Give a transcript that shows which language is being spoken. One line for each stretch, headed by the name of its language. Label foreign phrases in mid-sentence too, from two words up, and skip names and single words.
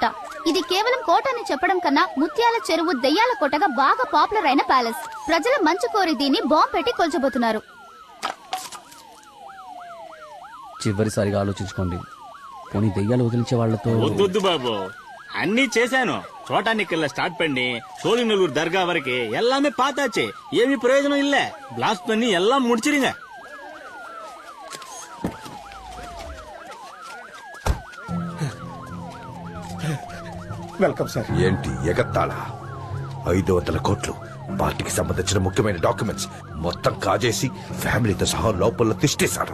Telugu: ఇది కేవలం కోట అని చెప్పడం కన్నా ముత్యాల చెరువు దెయ్యాల కోటగా బాగా పాపులర్ అయిన ప్యాలెస్. ప్రజల మంచి కోరి దీన్ని బాంబు పెట్టి కొల్చబోతున్నారు. చివరిసారిగా ఆలోచించుకోండి. పోనీ దెయ్యాలు వదిలించే వాళ్లతో వద్దు బాబు, అన్ని చేశాను.
Tamil: చోటానికెళ్ళ స్టార్ట్ பண்ணி சோழிநல்லூர் தர்கா வரைக்கும் எல்லாமே பார்த்தாச்சு. ஏமி பிரயோஜனம் இல்ல. பிளாஸ்ட் பண்ணி எல்லாம் முடிச்சிருங்க.
Telugu: వెల్కమ్ సార్. ఏంటి ఎగత్తాళ? 500 కోట్లు పార్టీకి సంబంధించిన ముఖ్యమైన డాక్యుమెంట్స్ మొత్తం కాజేసి ఫ్యామిలీతో సహా లోపల తిష్టేశారు.